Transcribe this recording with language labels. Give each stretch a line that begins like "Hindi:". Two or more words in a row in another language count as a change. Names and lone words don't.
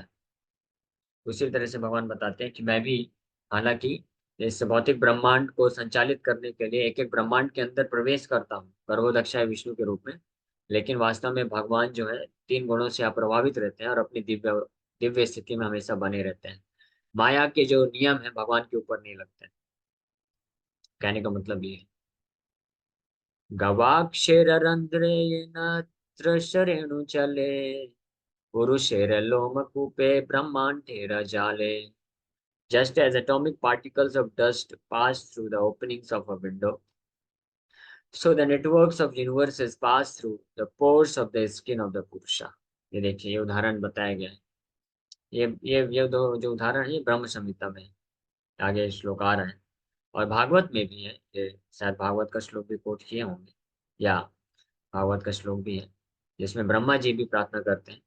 Hindi: उसी तरह से भगवान बताते हैं कि मैं भी, हालांकि इस भौतिक ब्रह्मांड को संचालित करने के लिए एक एक ब्रह्मांड के अंदर प्रवेश करता हूँ गर्भोदक्षाय विष्णु के रूप में, लेकिन वास्तव में भगवान जो है 3 गुणों से अप्रभावित रहते हैं और अपनी दिव्य दिव्य स्थिति में हमेशा बने रहते हैं। माया के जो नियम है भगवान के ऊपर नहीं लगते हैं। कहने का मतलब ये है,
Bangla: গবাক্ষর রন্ধ্রে নত্র শরেণু চলে পুরুষের লোমকূপে ব্রহ্মাণ্ডের জালে।
English: Just as atomic particles of dust pass through the openings of a window, so the networks of universes pass through the pores of the skin of the Purusha।
Hindi: ये देखिए ये उदाहरण बताया गया है। ये दो जो उदाहरण है ये ब्रह्म संहिता में है। आगे श्लोक आ रहे हैं और भागवत में भी है। ये शायद भागवत का श्लोक भी कोट किए होंगे या भागवत का श्लोक भी है जिसमें ब्रह्मा जी भी प्रार्थना करते हैं।